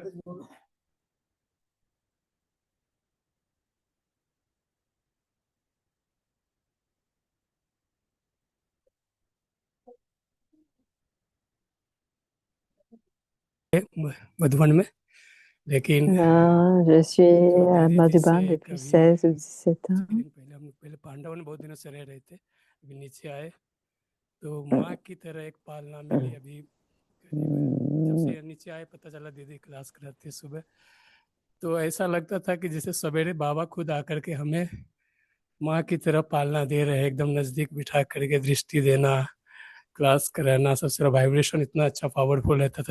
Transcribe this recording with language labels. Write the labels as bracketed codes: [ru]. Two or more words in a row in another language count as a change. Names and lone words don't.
[hi] मधुबन में, लेकिन [fr] Là, je suis [hi] जो [fr] à [hi] दीदी [fr] Madhuban [hi] जिससे [fr] depuis [hi] कभी [fr] 16 ou 17 [hi] कुछ [fr] ans. [hi] दिन पहले हम पहले पांडव में बहुत दिनों से रह रहे थे, अभी नीचे आए तो माँ की तरह एक पालना मिली। अभी करीब जब से नीचे आए पता चला दीदी क्लास कराती है सुबह, तो ऐसा लगता था कि जैसे सवेरे बाबा खुद आकर के हमें माँ की तरह पालना दे रहे हैं, एकदम नज़दीक बिठा करके दृष्टि देना, क्लास कराना, सबसे वाइब्रेशन इतना अच्छा पावरफुल रहता था।